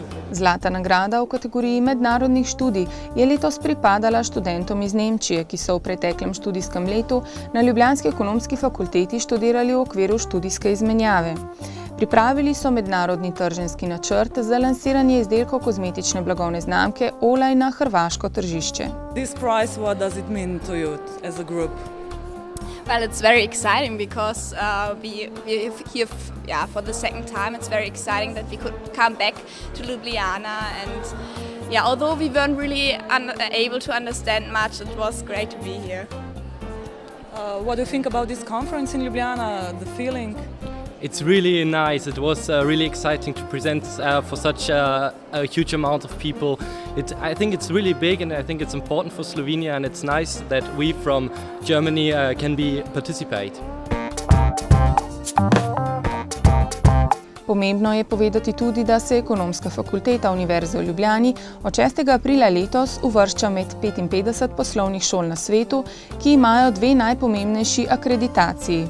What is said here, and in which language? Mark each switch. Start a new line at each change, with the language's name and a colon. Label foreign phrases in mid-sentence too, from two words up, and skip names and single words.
Slovenian: Zlata nagrada v kategoriji mednarodnih študij je letos pripadala študentom iz Nemčije, ki so v preteklem študijskem letu na Ljubljanski ekonomski fakulteti študirali v okviru študijske izmenjave. Pripravili so mednarodni trženjski načrt za lansiranje izdelkov kozmetične blagovne znamke Olaj na hrvaško tržišče.
English: This prize, what does it mean to you as a group? Well, it's very exciting because we here for the second time. It's very exciting that we could come back to Ljubljana, and although we weren't really able to understand much, it was great to be here. What do you think about this conference in Ljubljana, the feeling? It's really nice. It was really exciting to present for such a huge amount of people. I think it's really big and I think it's important for Slovenia, and it's nice that we from Germany can participate.
Slovenian: Pomembno je povedati tudi, da se Ekonomska fakulteta Univerze v Ljubljani od 6. aprila letos uvršča med 55 poslovnih šol na svetu, ki imajo 2 najpomembnejši akreditaciji.